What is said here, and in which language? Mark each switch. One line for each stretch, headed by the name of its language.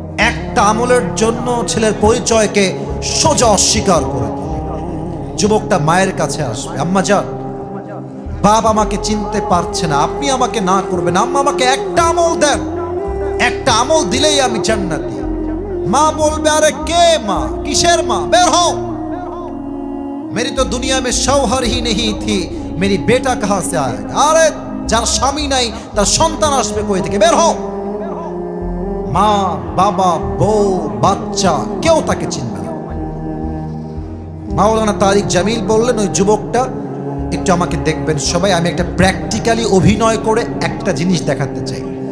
Bangla: একটা আমলের জন্য ছেলের পরিচয়কে সোজা অস্বীকার করে দিবে। যুবকটা মায়ের কাছে আসবে, আম্মা যান, বাপ আমাকে চিনতে পারছে না, আপনি আমাকে না করবেন, আম্মা আমাকে একটা আমল দেন, একটা আমল দিলেই আমি জান্নাতি। মা বলবে আরে কে মা? কিসের মা? বের হও।
Hindi: मेरी तो दुनिया में शौहर ही नहीं थी, मेरी बेटा कहां से आएगा?
Bangla: আরে যার স্বামী নাই তার সন্তান আসবে কই থেকে? বের হও। মা, বাবা, বউ, বাচ্চা কেউ তাকে চিনবে না। মাওলানা তারিক জামিল বললেন, ওই যুবকটা একটু আমাকে দেখবেন সবাই, আমি একটা প্র্যাকটিক্যালি অভিনয় করে একটা জিনিস দেখাতে চাই।